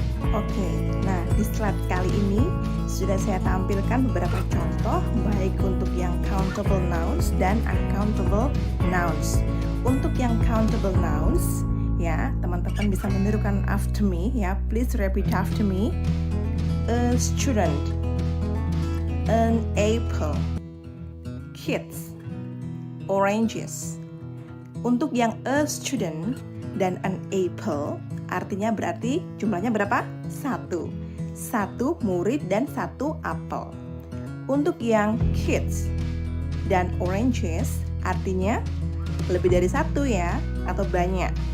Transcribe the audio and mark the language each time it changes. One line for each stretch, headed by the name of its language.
Indonesian: Oke, nah di slide kali ini sudah saya tampilkan beberapa contoh baik untuk yang countable nouns dan uncountable nouns. Untuk yang countable nouns, ya, teman-teman bisa menirukan
English: after me
Indonesian: ya.
English: Please repeat after me. A student, an apple, kids, oranges.
Indonesian: Untuk yang a student dan an apple artinya berarti jumlahnya berapa? 1. 1 murid dan 1 apel. Untuk yang kids dan oranges artinya lebih dari 1 ya, atau banyak.